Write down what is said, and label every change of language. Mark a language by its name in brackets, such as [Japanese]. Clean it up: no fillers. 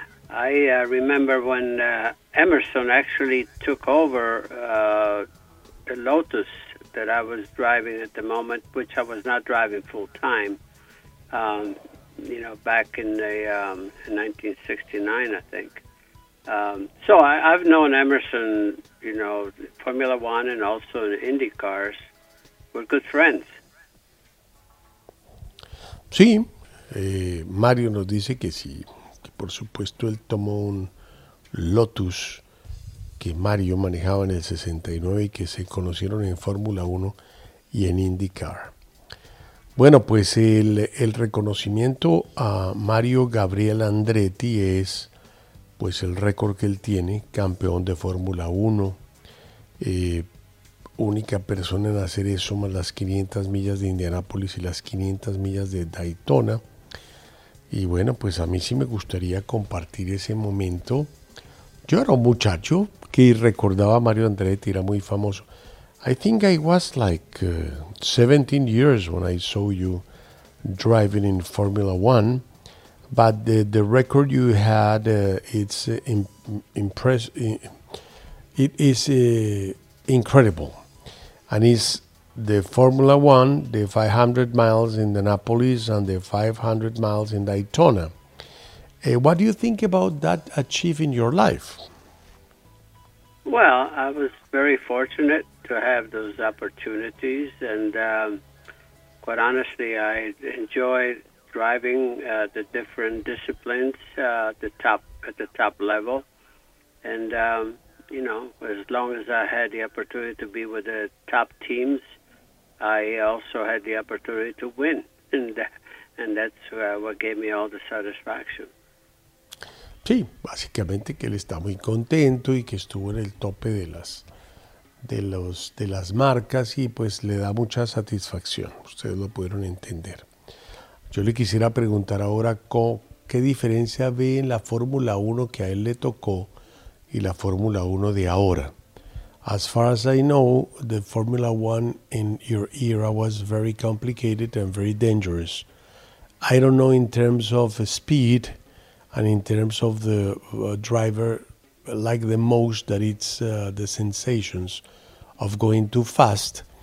[English] I remember when Emerson actually took over the Lotus that I was driving at the moment, which I was not driving full time, back in the 1969, I think. So I've known Emerson, Formula One and also in IndyCars. We're good friends. [Spanish] Sí, Mario nos dice que sí, que por supuesto él tomó un Lotus que Mario manejaba en el 69 y que se conocieron en Fórmula 1 y en IndyCar. Bueno, pues el reconocimiento a Mario Gabriel Andretti es... pues el récord que él tiene, campeón de Fórmula 1, única persona en hacer eso, más las 500 millas de Indianápolis y las 500 millas de Daytona. Y bueno, pues a mí sí me gustaría compartir ese momento. Yo era un muchacho que recordaba a Mario Andretti, era muy famoso. [English] I think I was like 17 years when I saw you driving in Formula 1. But the record you had, it is incredible. And it's the Formula One, the 500 miles in Indianapolis and the 500 miles in Daytona. What do you think about that achieving your life? Well, I was very fortunate to have those opportunities. And quite honestly, I enjoyed driving the different disciplines at the top level. And, you know, as long as I had the opportunity to be with the top teams, I also had the opportunity to win. And that's what gave me all the satisfaction. [Spanish] Sí, básicamente que él está muy contento y que estuvo en el tope de las marcas y pues le da mucha satisfacción. Ustedes lo pudieron entender. Yo le quisiera preguntar ahora qué diferencia ve en la Fórmula 1 que a él le tocó y la Fórmula 1 de ahora. [English] As far as I know, the Formula 1 in your era was very complicated and very dangerous. I don't know in terms of speed and in terms of the driver, like the most, that it's the sensations of going too fast.